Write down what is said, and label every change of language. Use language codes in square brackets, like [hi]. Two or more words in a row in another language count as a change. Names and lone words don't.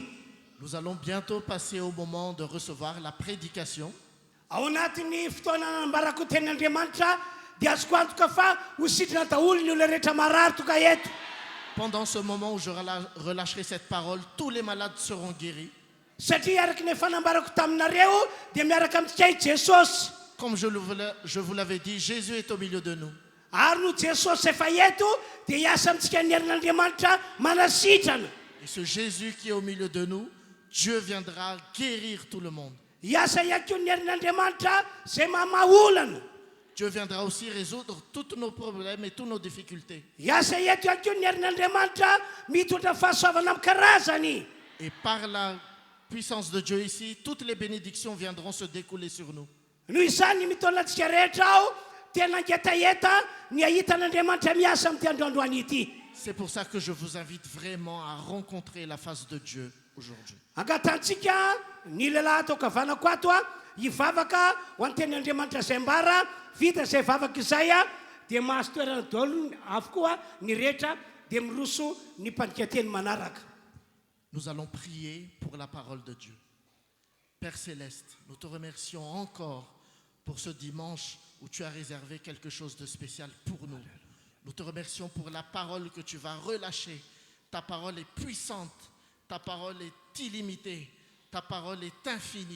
[fr] Nous allons bientôt passer au moment de recevoir la prédication. [mg] Ao anatin'ny fotoana nambarako tenyandriamanitra dia azoko antoka fa ho sitrana daholo ny olona rehetra marary toka eto. [fr] Pendant ce moment où je relâcherai cette parole, tous les malades seront guéris. [mg] Satria araka ny efa nambarako taminareo dia miaraka amintsika Jesosy. [fr] Comme je vous l'avais dit, Jésus est au milieu de nous. [mg] Ary no Jesosy efa eto dia hiasa amintsika ny herin'andriamanitra manasitrana. [fr] Et ce Jésus qui est au milieu de nous, Dieu viendra guérir tout le monde. [mg] Hiasa ihany koa ny herin'andriamanitra izay mamaolana. [fr] Dieu viendra aussi résoudre tous nos problèmes et toutes nos difficultés. [mg] Iasa eto ihany koa ny herin'Andriamanitra mitondra fahasoavana amin'ny karazany. [fr] Et par la puissance de Dieu ici, toutes les bénédictions viendront se découler sur nous. [mg] Noho izany mitondra antsika rehetra ao tena ngetaeta ny ahitan'Andriamanitra miasa amin'ity androandroany ity. [fr] C'est pour ça que je vous invite vraiment à rencontrer la face de Dieu aujourd'hui. [mg] Angatantsika ny lehilahy atao kavanako ato a hivavaka ho an'ny tenin'Andriamanitra izay mbara vita izay vavaka izay a dia mahazo toerana daholo avokoa ny rehetra dia miroso ny mpandika-teny manaraka. [fr] Nous allons prier pour la parole de Dieu. Père Céleste, nous te remercions encore pour ce dimanche où tu as réservé quelque chose de spécial pour nous. Nous te remercions pour la parole que tu vas relâcher. Ta parole est puissante, ta parole est illimitée, ta parole est infinie.